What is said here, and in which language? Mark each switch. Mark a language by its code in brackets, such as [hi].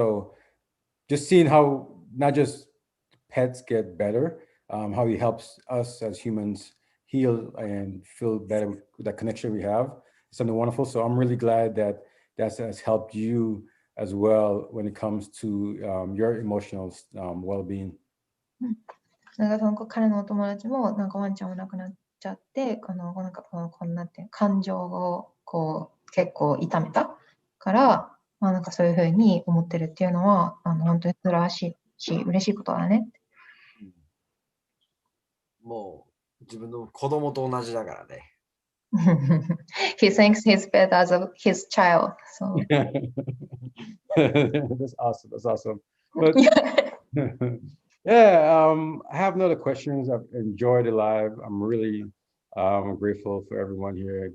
[en] So just seeing how not just pets get better, how he helps us as humans heal and feel better with that connection we have, something wonderful. So I'm really glad that has helped you as well when it comes to your emotional well-being. [ja] なんか彼のお友達もなんかワンちゃんが亡くなっちゃって、こんなって感情を結構痛めたから、なんかそういうふうに思ってるっていうのは本当に素晴らしいし嬉しいことだね。もう自分の子供と同じだからね。 [en] He thinks his pet as his child. So. That's awesome. That's awesome. But yeah, I have no other questions. I've enjoyed it live. I'm really grateful for everyone here.